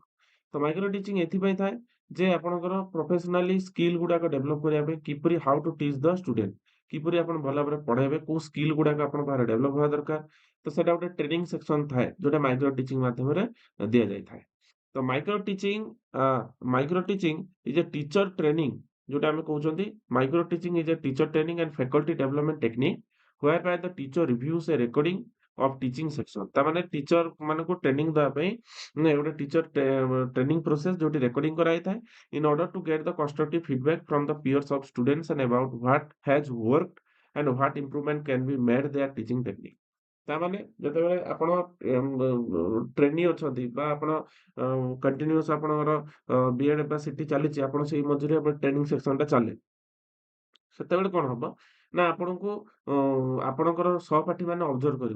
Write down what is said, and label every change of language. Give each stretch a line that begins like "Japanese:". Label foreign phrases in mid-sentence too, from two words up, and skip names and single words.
Odia: ତ
English: micro teaching
Odia: ଏଥିପାଇଁ ଥାଏ ଯେ ଆପଣଙ୍କର
English: professionally skill
Odia: ଗୁଡାକ ଡେଭଲପ କରିବା ପାଇଁ କିପରି
English: how to teach the student,
Odia: କିପରି ଆପଣ ଭଲ ଭାବରେ ପଢେଇବେ, କୋଉ ସ୍କିଲ୍ ଗୁଡାକ ଆପଣଙ୍କ ପାଖରେ ଡେଭଲପ ହବା ଦରକାର। ତ ସେଇଟା ଗୋଟେ
English: training section
Odia: ଥାଏ ଯୋଉଟା
English: micro teaching
Odia: ମାଧ୍ୟମରେ ଦିଆଯାଇଥାଏ।
English: ତ micro teaching is a teacher training,
Odia: ଯୋଉଟା ଆମେ କହୁଛନ୍ତି
English: micro teaching is a teacher training and faculty development technique where by the teacher reviews a recording of teaching section।
Odia: ତାମାନେ ଟିଚର ମାନଙ୍କୁ ଟ୍ରେନିଂ ଦେବା ପାଇଁ ଗୋଟେ ଟିଚର ଟ୍ରେନିଂ ପ୍ରୋସେସ ଯୋଉଠି ରେକର୍ଡିଂ କରାଯାଇଥାଏ
English: in order to get the constructive feedback from the peers of students and about what has worked and what improvement can be made their teaching technique।
Odia: ତାମାନେ ଯେତେବେଳେ ଆପଣ ଟ୍ରେନି ଅଛନ୍ତି ବା ଆପଣ କଣ୍ଟିନ୍ୟୁଅସ୍ ଆପଣଙ୍କର ବିଏଡ୍ ବା ସିଟି ଚାଲିଛି, ଆପଣ ସେଇ ମଝିରେ
English: training section
Odia: ଚାଲେ। ସେତେବେଳେ କଣ ହବ ନା ଆପଣଙ୍କୁ ଆପଣଙ୍କର ସହପାଠୀମାନେ ଅବଜର୍ଭ କରିବେ।